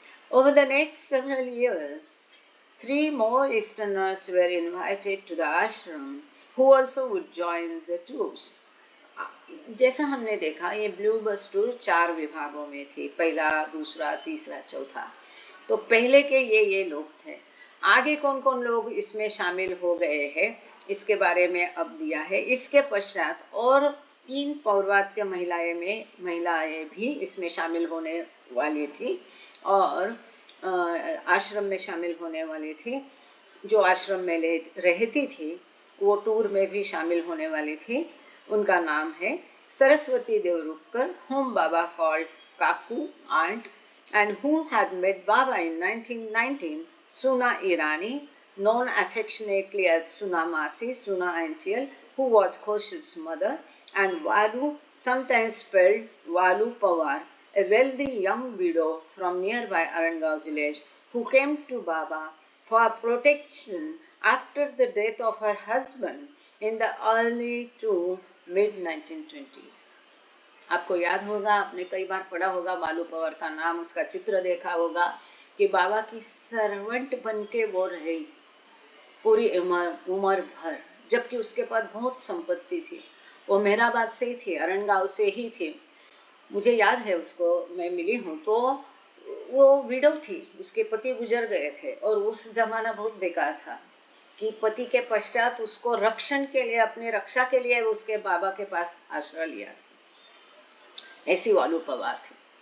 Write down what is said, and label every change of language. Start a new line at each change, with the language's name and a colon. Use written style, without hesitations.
English: Over the next several years, 3 more Easterners were invited to the ashram who also would join the tours.
Hindi: जैसा हमने देखा, ये blue बस tour 4 विभागों में थी, पहला, दूसरा, तीसरा, चौथा। तो पहले के ये लोग थे। आगे कौन कौन लोग इसमें शामिल हो गए हैं, इसके बारे में अब दिया है। इसके पश्चात और 3 पौर्वात्य महिलाएं भी इसमें शामिल होने वाली थी और आश्रम में शामिल होने वाली थी। जो आश्रम में रहती थी वो टूर में भी शामिल होने वाली थी। उनका नाम है
English: Saraswati Deorukhkar, whom Baba called Kaku aunt, and who had met Baba in 1919, Suna Irani, known affectionately as Suna Masi, Suna Auntiel, who was Khosh's mother, and Walu, sometimes spelled Walu Pawar, a wealthy young widow from nearby Arangaon village who came to Baba for protection after the death of her husband in the early to mid 1920s.
Hindi: आपको याद होगा, आपने कई बार पढ़ा होगा वालू पवार का नाम, उसका चित्र देखा होगा कि बाबा की सर्वेंट बन के वो रही पूरी उम्र भर, जबकि उसके पास बहुत संपत्ति थी। वो मेहराबाद से ही थी, अरणगांव से ही थी। मुझे याद है, उसको मैं मिली हूँ तो वो विडो थी, उसके पति गुजर गए थे और उस जमाना बहुत बेकार था कि पति के पश्चात उसको रक्षण के लिए, अपनी रक्षा के लिए उसके बाबा के पास आश्रय लिया था। ऐसी वालू पवार थी।